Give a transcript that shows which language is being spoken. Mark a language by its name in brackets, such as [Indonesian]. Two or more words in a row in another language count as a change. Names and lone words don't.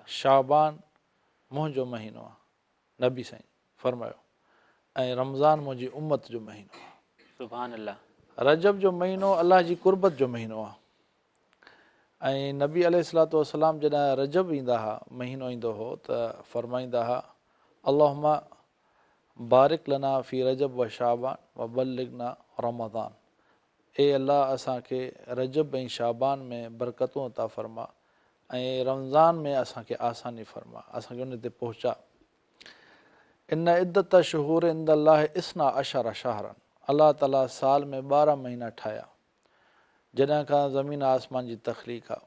[Sindhi] शाबान मुंहिंजो महीनो आहे, नबी साईं फ़रमायो, ऐं रमज़ान मुंहिंजी उम्मत जो महीनो आहे। [Arabic] سبحان الله. [Sindhi] रजब जो महीनो अलाह जी कुर्बत जो महीनो आहे ऐं नबी [Arabic] عليه الصلاة والسلام [Sindhi] जॾहिं रजब ईंदा हुआ, महीनो ईंदो हो त फरमाईंदा हुआ [Arabic] اللهم بارك لنا في رجب وشعبان وبلغنا رمضان. [Sindhi] ए अल्लाह असांखे रजब ऐं शाबान में बरकतूं अता फ़रमा ऐं रमज़ान में असांखे आसानी फ़रमा, असांखे उन ते पहुचा। [Arabic] إن عدة الشهور عند الله اثنا عشر شهرا, [Sindhi] अलाह ताला साल में 12 महीना ठाहिया जॾहिं खां ज़मीन आसमान जी तख़लीक़ आहे।